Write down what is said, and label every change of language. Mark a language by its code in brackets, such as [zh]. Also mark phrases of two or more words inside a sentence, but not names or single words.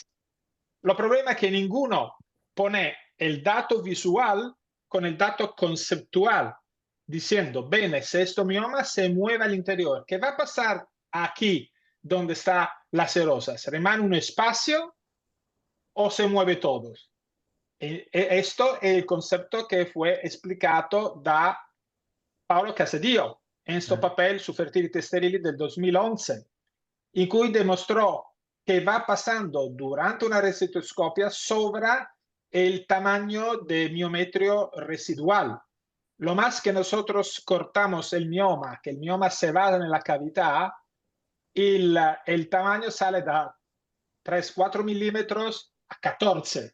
[es] Lo problema es que ninguno pone el dato visual con el dato conceptual, diciendo, bene, si este mioma se mueve al interior, ¿qué va a pasar aquí donde está la serosa? ¿Se rimane un espacio o se mueve todo? Esto es el concepto que fue explicado da Paolo Casadio en su papel su Fertility Sterile del 2011, [it] in cui [es] demostró que va pasando durante una recetoscopia sobre el tamaño de miometrio residual. Lo más que nosotros cortamos el mioma, que el mioma se va en la cavidad, el tamaño sale da 3-4 milímetros a 14.